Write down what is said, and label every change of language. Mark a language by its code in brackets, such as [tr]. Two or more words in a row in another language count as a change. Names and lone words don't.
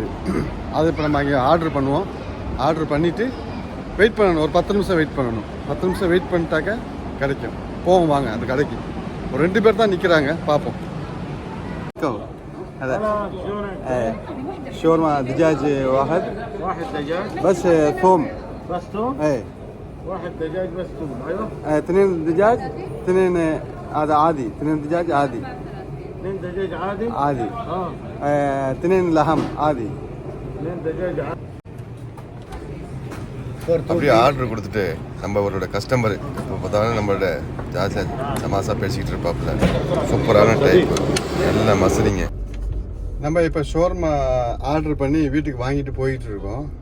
[ta] அது இப்போ நம்ம அங்கே ஆர்டர் பண்ணுவோம். ஆர்டர் பண்ணிவிட்டு வெயிட் பண்ணணும், ஒரு 10 நிமிஷம் வெயிட் பண்ணணும். 10 நிமிஷம் வெயிட் பண்ணிட்டாக்க கிடைக்கும். போவோம் வாங்க அந்த கடைக்கு. ஒரு 2 பேர் தான் நிற்கிறாங்க, பார்ப்போம். ஷோர்மா [ar] دجاج واحد دجاج بس ثوم بس توم. ايه 1 دجاج بس توم. ايوه 2 دجاج 2 هذا عادي 2 دجاج عادي 2 دجاج عادي. 2 لحم عادي 2 دجاج عادي. [ta] அப்படியே ஆர்டர் கொடுத்துட்டு நம்மளோட கஸ்டமர் இப்போ பார்த்தாலும் நம்மளோட ஜாஸ்தியாக தமாசா பேசிக்கிட்டு இருப்பாப்புல. சூப்பரான டைப், எல்லாம் மசலிங்க. நம்ம இப்போ ஷோர்மா ஆர்டர் பண்ணி வீட்டுக்கு வாங்கிட்டு போயிட்டு இருக்கோம்.